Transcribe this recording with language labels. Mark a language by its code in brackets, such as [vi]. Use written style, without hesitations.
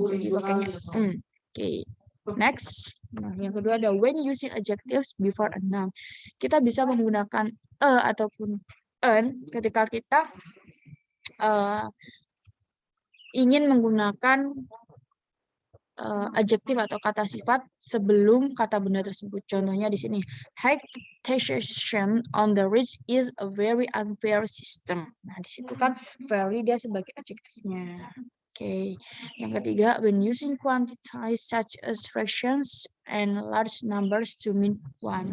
[id] Jadi pakainya Oke. Next. Nah, yang kedua ada [en] when using adjectives before a noun. [id] Kita bisa menggunakan ataupun an ketika kita ingin menggunakan adjektif atau kata sifat sebelum kata benda tersebut. Contohnya di sini, [en] high taxation on the rich is a very unfair system. [id] Nah, di situ kan very dia sebagai adjektifnya. Oke. Yang ketiga, [en] when using quantities such as fractions and large numbers to mean one.